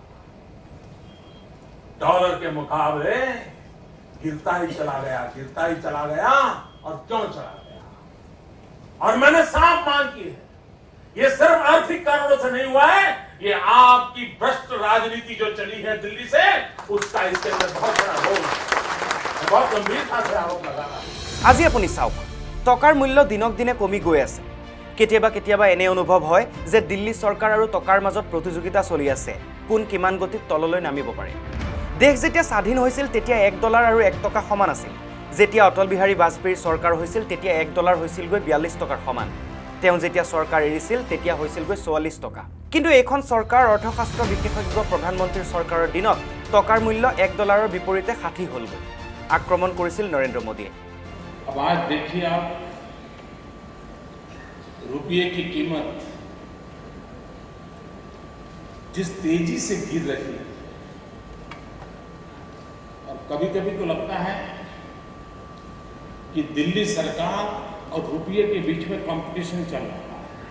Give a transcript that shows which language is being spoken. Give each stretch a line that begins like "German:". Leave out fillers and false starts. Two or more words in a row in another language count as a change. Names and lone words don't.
Hindi: डॉलर के मुकाबले गिरता ही चला गया और क्यों चला गया और मैंने साफ मांग की है ये सिर्फ आर्थिक कारणों से नहीं हुआ है ये आपकी भ्रष्ट राजनीति जो चली है दिल्ली से उसका इसके अंदर बहुत बड़ा रोल है बहुत गंभीरता से आरोप लगा रहा है
Assamese: আজি আপুনি চাওক টকাৰ মূল্য দিনক দিনে কমি গৈ আছে কেতিয়াবা কেতিয়াবা এনে অনুভৱ হয় যে দিল্লী চৰকাৰ আৰু টকাৰ মাজত প্ৰতিযোগিতা চলি আছে, কোন কিমান গতিত তললৈ নামিব পাৰে। দেশ যেতিয়া স্বাধীন হৈছিল তেতিয়া $1 আৰু 1 টকা সমান আছিল। যেতিয়া অটল বিহাৰী বাজপেয়ীৰ চৰকাৰ হৈছিল তেতিয়া $1 হৈছিলগৈ 42 টকাৰ সমান। তেওঁ যেতিয়া চৰকাৰ এৰিছিল তেতিয়া হৈছিলগৈ 44 টকা। কিন্তু এইখন চৰকাৰ অৰ্থশাস্ত্ৰ বিশেষজ্ঞ প্ৰধানমন্ত্ৰীৰ চৰকাৰৰ দিনত টকাৰ মূল্য $1ৰ বিপৰীতে 60 হ'লগৈ। আক্ৰমণ কৰিছিল নৰেন্দ্ৰ মোদীয়ে।
Hindi: अब आज देखिए आप रुपये की कीमत जिस तेजी से गिर रही है, और कभी कभी तो लगता है कि दिल्ली सरकार और रुपये के बीच में कंपटीशन चल रहा है।